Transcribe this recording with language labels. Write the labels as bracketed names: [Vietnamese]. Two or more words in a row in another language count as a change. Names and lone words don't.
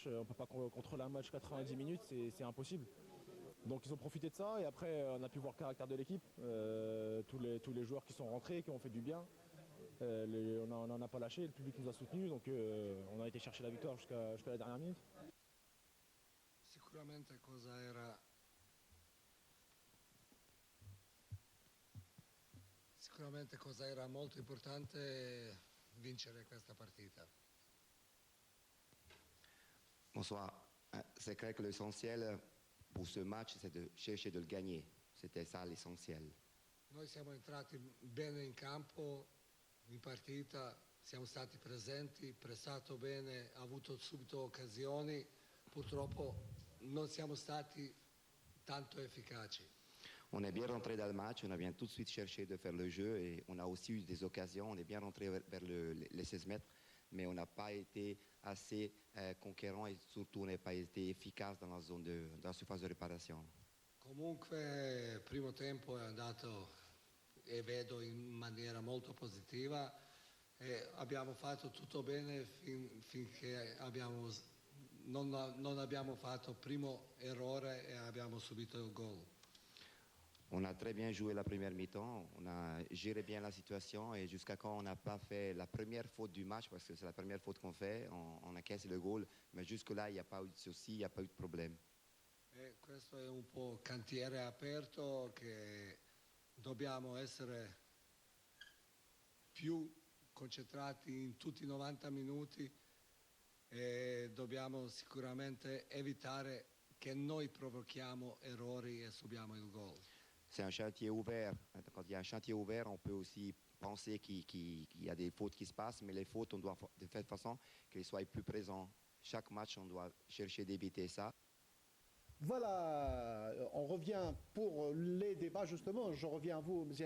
[French] On ne peut pas contrôler un match 90 minutes, c'est impossible. Donc ils ont profité de ça et après on a pu voir le caractère de l'équipe. Tous les joueurs qui sont rentrés, qui ont fait du bien. On n'en a pas lâché, le public nous a soutenus, donc on a été chercher la victoire jusqu'à la dernière minute. [Italian] Sicuramente cosa era molto importante vincere questa partita. [French] Bonsoir. C'est clair que l'essentiel pour ce match, c'est de chercher de le gagner. C'était ça l'essentiel. [Italian] Noi siamo entrati bene in campo, in partita, siamo stati presenti, pressato bene, avuto subito occasioni, purtroppo non siamo stati tanto efficaci. [French] On est bien rentré dans le match, on a bien tout de suite cherché de faire le jeu et on a aussi eu des occasions. On est bien rentré vers les 16 mètres, mais on n'a pas été assez conquérant et surtout on n'a pas été efficace dans la surface de réparation. [Italian] Comunque, primo tempo è andato e vedo in maniera molto positiva e abbiamo fatto tutto bene finché non abbiamo fatto il primo errore e abbiamo subito il gol. [French] On a très bien joué la première mi-temps, on a géré bien la situation et jusqu'à quand on n'a pas fait la première faute du match, parce que c'est la première faute qu'on fait, on a cassé le goal, mais jusque-là il n'y a pas eu de souci, il n'y a pas eu de problème. [Italian] E questo è un po' cantiere aperto che dobbiamo essere più concentrati in tutti i 90 minuti e dobbiamo sicuramente evitare che noi provochiamo errori e subiamo il gol. [French] C'est un chantier ouvert. Quand il y a un chantier ouvert, on peut aussi penser qu'il y a des fautes qui se passent, mais les fautes, on doit de faire de façon qu'elles soient plus présentes. Chaque match, on doit chercher d'éviter ça. Voilà, on revient pour les débats justement, je reviens à vous, M.